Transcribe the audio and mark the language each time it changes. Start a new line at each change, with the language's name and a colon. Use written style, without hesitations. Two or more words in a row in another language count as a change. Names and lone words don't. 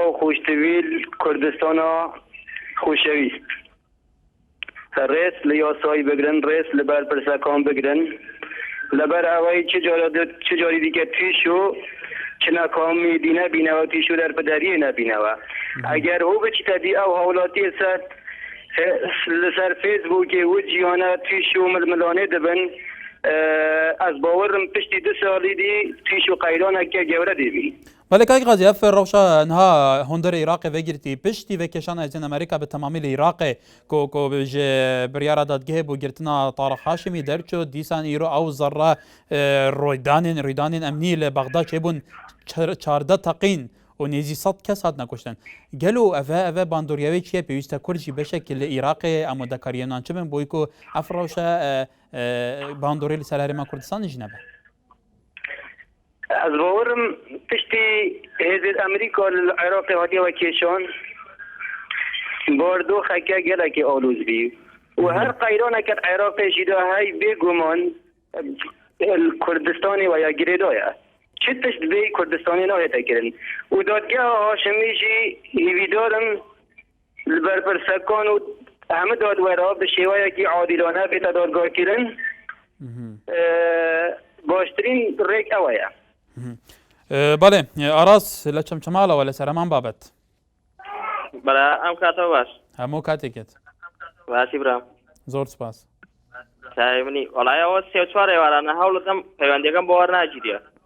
Kurdish: و خۆشتەویل کوردستانە خۆشەویست ڕێز لە یاسایی بگرن ڕێز لە بەرپرسەکان بگرن لەبەر ئەوەی چ جاری دیکە تویش و چ ناکامیدی نەبینەوە تویش و دەرپەدەریە نەبینەوە ئەگەر هەوو بچیتە دی ئەو هاوڵاتی لەسەر فێسبووکێ و جیانە تویش و ململانێ دەبن ئەس باوەڕم پشتی 2 ساڵی دی تویش و قەیرانێکە گەورە دەبی بەڵێ کاک غازی ئەف ڕەوشە نها هۆندەرە عێراقی vegirtî piştî vekêşana Hêzên Amerîka bi temamî li Iraqê ku ji biryara dadgehê bû girtina Tarık Haşimî derçû dîsan îro ew zerre rûydanên emnî li Bexda çêbûn 14 teqîn û nêzî 100 kes hatine kuştin gelo ev bandoriyavê çi ye pêwîst Kurd jî beşekî li Iraqê em wedekariyên çi bin bûyî ku ev rewşe bandorî li ser Herêma Kurdistanê jî nebe از باورم پشتی حزب امریکا العراق هاتیه و کشان باردو خکه گله که آلوز بی و هر قیرانه که العراق جدا های بگمان کردستانی و یا گریدایه چه پشت بی کردستانی نایه تکرن و دادگاه هاشمی جی هیویدارم برپرسکان و همه دادوره به شیوه که عادلانه به دادگاه کرن باشترین ریک اوه
Central Kurdish: بەڵێ ئاراس لە چەمچەماڵەوە لە سەرمان بابەت بەڵێ ئەم کاتەوە باش هەموو کاتێکێت باسی برام زۆر سپاس چاوێنی وەڵایەوە 3-4 ئێوارانە هەوڵەتم پەیوەندیەکەم بۆ وەرناگیریە